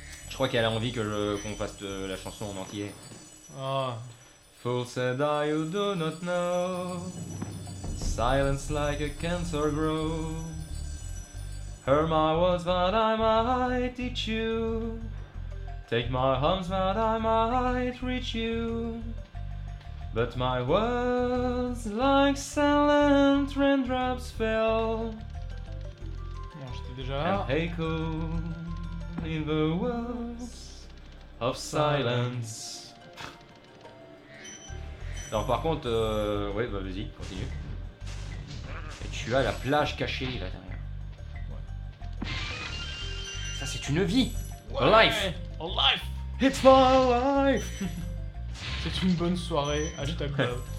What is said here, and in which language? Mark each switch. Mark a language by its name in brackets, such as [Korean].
[French] Je crois qu'elle a envie que qu'on fasse la chanson en entier. Ah, [English] Fool said I, you do not know. Silence like a cancer grows. Hear my words that I might teach you. Take my arms that I might reach you. But my words like silent raindrops fell. [French] non, j'étais déjà [English] And [French] là. [English] echo in the woods of silence. [French] Alors par contre, ouais, bah vas-y, continue. Et tu as la plage cachée là derrière. Ça c'est une vie. [English] A life. A life. It's my life. [French] C'est une bonne soirée, hashtag love.